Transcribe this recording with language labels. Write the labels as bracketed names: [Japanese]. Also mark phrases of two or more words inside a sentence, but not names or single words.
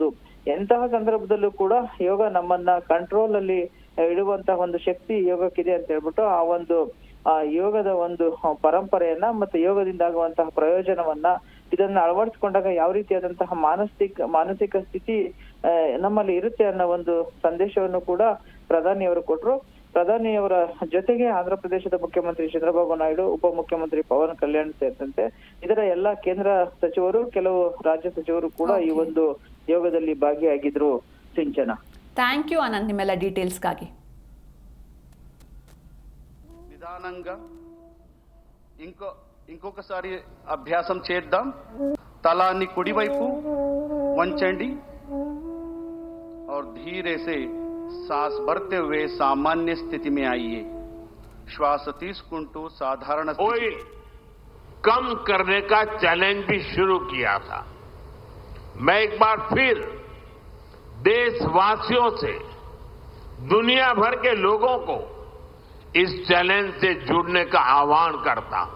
[Kannada] ಎಂತಹ ಸಂದರ್ಭದಲ್ಲೂ ಕೂಡ ಯೋಗ ನಮ್ಮನ್ನ ಕಂಟ್ರೋಲ್ ಅಲ್ಲಿ ಇಡುವಂತಹ ಒಂದು ಶಕ್ತಿ ಯೋಗಕ್ಕಿದೆ ಅಂತ ಹೇಳ್ಬಿಟ್ಟು ಆ ಒಂದು ಯೋಗದ ಒಂದು ಪರಂಪರೆಯನ್ನ ಮತ್ತೆ ಯೋಗದಿಂದ ಆಗುವಂತಹ ಪ್ರಯೋಜನವನ್ನ ಇದನ್ನ ಅಳವಡಿಸ್ಕೊಂಡಾಗ ಯಾವ ರೀತಿಯಾದಂತಹ ಮಾನಸಿಕ ಸ್ಥಿತಿ ನಮ್ಮಲ್ಲಿ ಇರುತ್ತೆ ಅನ್ನೋ ಒಂದು ಸಂದೇಶವನ್ನು ಕೂಡ ಪ್ರಧಾನಿಯವರು ಕೊಟ್ರು. ಪ್ರಧಾನಿಯವರ ಜೊತೆಗೆ ಆಂಧ್ರ ಪ್ರದೇಶದ ಮುಖ್ಯಮಂತ್ರಿ ಚಂದ್ರಬಾಬು ನಾಯ್ಡು, ಉಪಮುಖ್ಯಮಂತ್ರಿ ಪವನ್ ಕಲ್ಯಾಣ್ ಸೇರಿದಂತೆ ಇದರ ಎಲ್ಲಾ ಕೇಂದ್ರ ಸಚಿವರು, ಕೆಲವು ರಾಜ್ಯ ಸಚಿವರು ಕೂಡ ಈ ಒಂದು ಯೋಗದಲ್ಲಿ ಭಾಗಿಯಾಗಿದ್ರು. ಸಿಂಚನ, [English] thank you [Kannada] ಅನಂತ್ ನಿಮ್ಮೆಲ್ಲ ಡೀಟೇಲ್ಸ್ಗಾಗಿ. [Telugu] నిదానంగా ఇంకొకసారి అభ్యాసం చేద్దాం. తలాన్ని కుడివైపు వంచండి [Hindi] और धीरे से सांस भरते हुए सामान्य स्थिति में आइए. श्वास తీసుకుంటూ साधारण ऑयल कम करने का चैलेंज भी शुरू किया था. मैं एक बार फिर देशवासियों से, दुनिया भर के लोगों को इस चैलेंज से जुड़ने का आह्वान करता हूं.